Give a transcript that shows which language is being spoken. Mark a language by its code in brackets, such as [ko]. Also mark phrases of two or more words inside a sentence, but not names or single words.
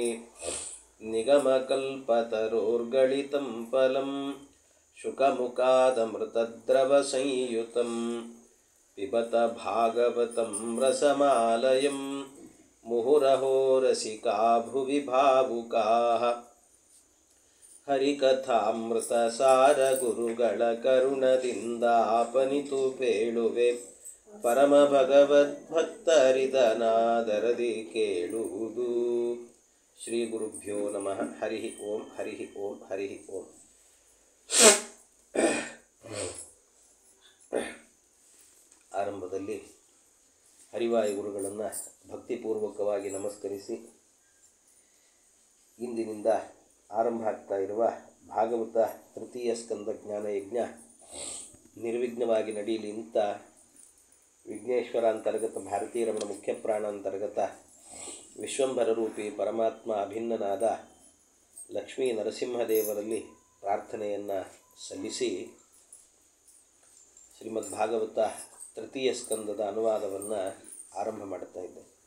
[sa] निगमकल्पतरोर्गलितं फलं शुकमुखादमृतद्रवसंयुतं पिबत भागवतं रसमालयं मुहुरहो रसिका भुवि भावुकाः [kn] ಹರಿಕಥಾಮೃತಸಾರ ಗುರುಗಳ ಕರುಣದಿಂದಾಪನಿತು ಪೇಳುವೆ ಪರಮ ಭಗವದ್ಭಕ್ತರಿದನಾದರದಿ ಕೇಳುವುದು. [sa] ಶ್ರೀ ಗುರುಭ್ಯೋ ನಮಃ. ಹರಿ ಓಂ ಹರಿ ಓಂ ಹರಿ ಓಂ. [kn] ಆರಂಭದಲ್ಲಿ ಹರಿವಾಯು ಗುರುಗಳನ್ನು ಭಕ್ತಿಪೂರ್ವಕವಾಗಿ ನಮಸ್ಕರಿಸಿ ಇಂದಿನಿಂದ ಆರಂಭ ಆಗ್ತಾ ಇರುವ ಭಾಗವತ ತೃತೀಯ ಸ್ಕಂದ ಜ್ಞಾನಯಜ್ಞ ನಿರ್ವಿಘ್ನವಾಗಿ ನಡೆಯಲಿ ಅಂತ ವಿಘ್ನೇಶ್ವರ ಅಂತರ್ಗತ ಭಾರತೀಯ ರಮಣ ಮುಖ್ಯ ಪ್ರಾಣ ಅಂತರ್ಗತ ವಿಶ್ವಂಭರ ರೂಪಿ ಪರಮಾತ್ಮ ಅಭಿನ್ನನಾದ ಲಕ್ಷ್ಮೀ ನರಸಿಂಹದೇವರಲ್ಲಿ ಪ್ರಾರ್ಥನೆಯನ್ನು ಸಲ್ಲಿಸಿ ಶ್ರೀಮದ್ ಭಾಗವತ ತೃತೀಯ ಸ್ಕಂದದ ಅನುವಾದವನ್ನು ಆರಂಭ ಮಾಡ್ತಾ ಇದ್ದೆ.